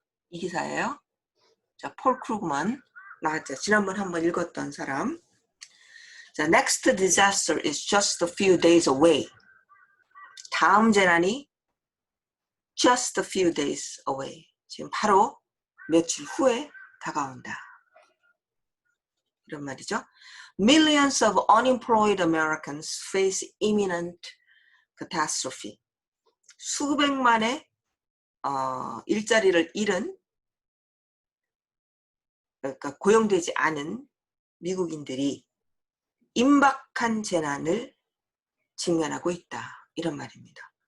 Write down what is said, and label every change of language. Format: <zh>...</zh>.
<ko>이 기사예요. 자, 폴 크루그만 나왔죠. 지난번 한번 읽었던 사람. 자,</ko> <en>next disaster is just a few days away.</en> <ko>다음 재난이</ko> <en>just a few days away.</en> <ko>지금 바로 며칠 후에 다가온다. 이런 말이죠.</ko> <en>Millions of unemployed Americans face imminent catastrophe.</en> <ko>수백만의 일자리를 잃은, 그러니까 고용되지 않은 미국인들이 임박한 재난을 직면하고 있다. 이런 말입니다.</ko>